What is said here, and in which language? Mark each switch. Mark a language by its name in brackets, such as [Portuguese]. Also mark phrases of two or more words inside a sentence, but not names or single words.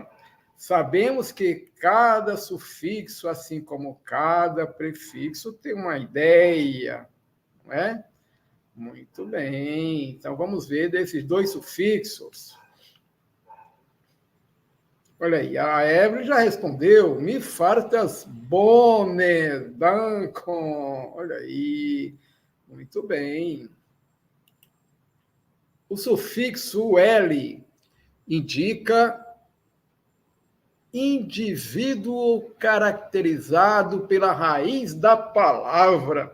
[Portuguese] Sabemos que cada sufixo, assim como cada prefixo, tem uma ideia, não é? Muito bem. Então, vamos ver desses dois sufixos. Olha aí, a Evelyn já respondeu. [Esperanto] Mi fartas bone, dankon. [Portuguese] Olha aí. Muito bem. O sufixo L indica indivíduo caracterizado pela raiz da palavra.